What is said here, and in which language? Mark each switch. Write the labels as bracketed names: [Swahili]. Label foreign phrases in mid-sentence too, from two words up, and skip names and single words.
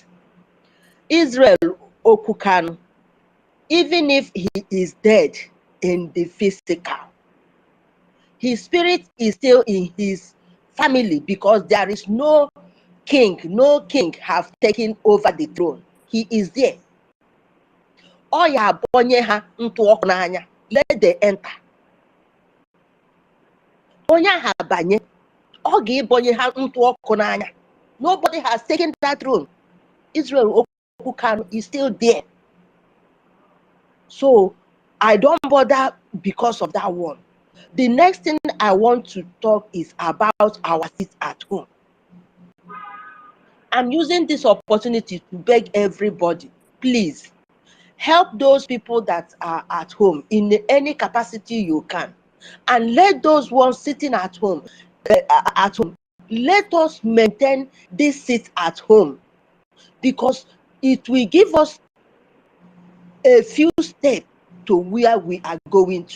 [English] Israel Okukanu, even if he is dead in the physical, his spirit is still in his family because there is no king have taken over the throne. He is there. [Igbo] Oya abonye ha ntụ ọkụ n'anya. [English] Let them enter. [Igbo] Onye ha abanye, ọ ga-ebonye ha ntụ ọkụ n'anya. [English] Nobody has taken that throne. Israel Okukanu is still there. So I don't bother because of that one. The next thing I want to talk is about our seat at home. I'm using this opportunity to beg everybody, please help those people that are at home in any capacity you can, and let those ones sitting at home, let us maintain this seat at home, because it will give us a few steps to where we are going to.